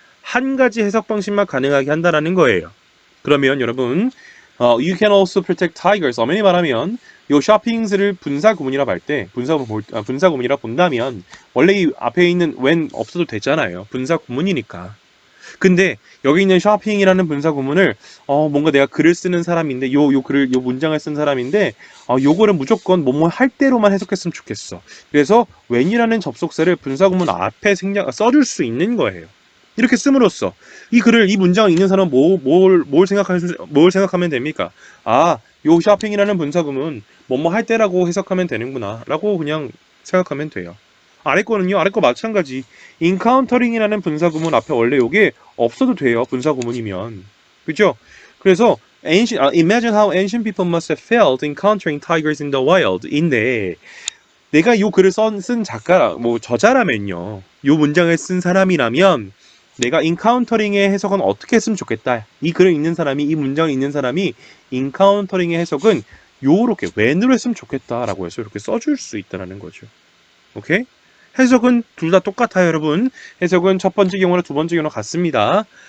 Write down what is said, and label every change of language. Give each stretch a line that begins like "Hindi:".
Korean: 한 가지 해석 방식만 가능하게 한다라는 거예요. 그러면 여러분,
English: you can also protect tigers.
Korean: 엄연히 말하면 요 shoppings를 분사구문이라 할 때 분사구문이라 본다면 원래 이 앞에 있는 when 없어도 되잖아요. 분사구문이니까. 근데 여기 있는 shopping이라는 분사구문을 뭔가 내가 글을 쓰는 사람인데 요 문장을 쓴 사람인데 요거를 무조건 뭐뭐 할 때로만 해석했으면 좋겠어. 그래서 when이라는 접속사를 분사구문 앞에 써줄 수 있는 거예요. 이렇게 씀으로써 이 문장을 읽는 사람은 뭘 생각하면 됩니까? 요 shopping이라는 분사구문 뭐뭐 할 때라고 해석하면 되는구나 라고 그냥 생각하면 돼요. 아래 거 마찬가지. encountering이라는 분사구문 앞에 원래 요게 없어도 돼요. 분사구문이면. 그죠? 그래서
English: imagine how ancient people must have felt encountering tigers in the wild
Korean: 인데 내가 요 글을 쓴 저자라면요. 요 문장을 쓴 사람이라면 내가 encountering의 해석은 어떻게 했으면 좋겠다. 이 글을 읽는 사람이 이 문장을 읽는 사람이 encountering의 해석은 요렇게 when으로 했으면 좋겠다라고 해서 이렇게 써줄 수 있다는 거죠. 오케이? 해석은 둘 다 똑같아요, 여러분. 해석은 첫 번째 경우나 두 번째 경우나 같습니다.